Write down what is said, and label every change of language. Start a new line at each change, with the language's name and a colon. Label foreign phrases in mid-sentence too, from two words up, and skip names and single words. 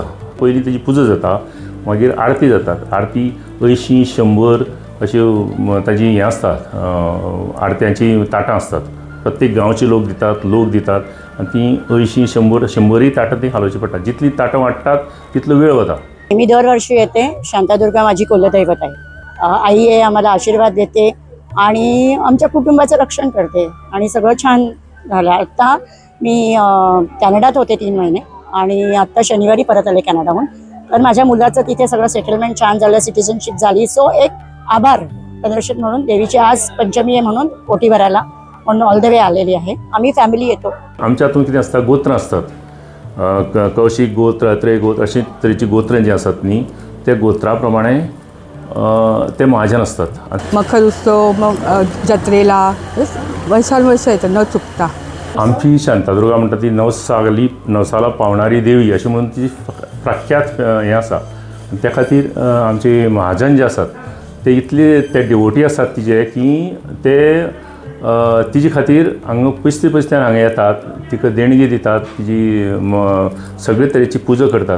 Konkani: पयलीं तेजी पुजा जाता, मागीर आरती जातात। आरती 80, 100 अश्यो ताजी हें आसतात, आरत्यांची ताटां आसतात। प्रत्येक गांवचे लोक दितात आनी ती 80, 100 ताटां ती हालोवची पडटात। जितली ताटां वाडटात तितलो वेळ वता।
Marathi: मी दरवर्षी येते। शांतादुर्गा माझी कुलदैवत आहे। आई आहे, आम्हाला आशीर्वाद देते आणि आमच्या कुटुंबाचं रक्षण करते आणि सगळं छान झालं। आत्ता मी कॅनडात होते 3 महिने आणि आत्ता शनिवारी परत आले कॅनडाहून। तर माझ्या मुलाचं तिथे सगळं सेटलमेंट छान झालं, सिटिझनशिप झाली। सो एक आभार प्रदर्शन म्हणून देवीची आज पंचमी आहे म्हणून ओटी भरायला म्हणून
English: all the way
Marathi: आलेली आहे। आम्ही फॅमिली येतो।
Konkani: आमच्या हातून कितें आसता, गोत्र आसतात, कौशिक गोत्र, अत्रेय गोत्र अशी तरेची गोत्र जी आसात न्ही, त्या गोत्रा प्रमाणे ते महाजन असतात.
Marathi: मखर उत्सव मग जत्रेला वर्षानुवर्ष येतं न चुकता.
Konkani: आमची शांतादुर्गा म्हणटा ती नवसाला पावणारी देवी अशी म्हणून ती प्रख्यात हें आसा. त्या खातीर आमचे महाजन जे आसात ते इतले ते डिवोटी आसात तिजे की ते तिजे खातीर हांगा पयसल्यान हांगा येतात, तिका देणगी दितात, तिजी सगळे तरेची पुजा करतात.